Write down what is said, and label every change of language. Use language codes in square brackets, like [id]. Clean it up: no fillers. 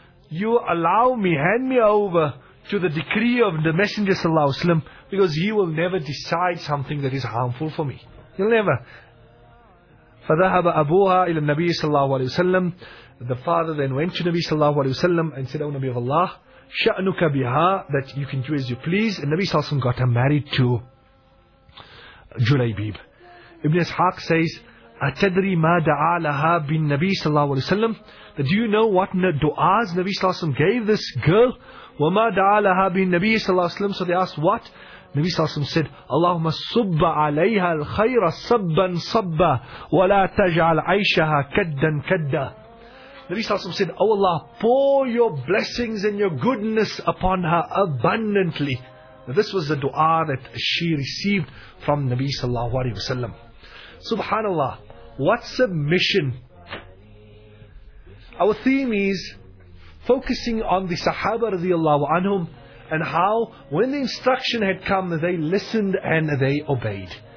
[en] You allow me, hand me over to the decree of the Messenger sallallahu alayhi wa sallam, because he will never decide something that is harmful for me. He'll never. [ar] Fadhahaba abuha ila Nabi sallallahu alayhi wa sallam. [en] The father then went to Nabi sallallahu alayhi wa sallam and said, O Nabi of Allah, [ar] sha'nuka biha, [en] that you can do as you please. And Nabi sallallahu alayhi wa sallam got married to Julaybib. Ibn Ishaq says, [ar] أتدري ما دعا لها بالنبي صلى الله عليه وسلم? [en] That do you know what du'as Nabi صلى الله عليه وسلم gave this girl? [ar] وما دعا لها بالنبي صلى الله عليه وسلم? [en] So they asked what? [ar] Nabi صلى الله عليه وسلم [en] said, [ar] اللهم صب عليها الخير صبا صبا ولا تجعل عيشها كدا كدا. [en] Nabi صلى الله عليه وسلم said, O Allah, pour your blessings and your goodness upon her abundantly. Now this was the du'a that she received from Nabi صلى الله عليه وسلم. Subhanallah, what submission. Our theme is focusing on the Sahaba radiallahu anhum and how when the instruction had come, they listened and they obeyed.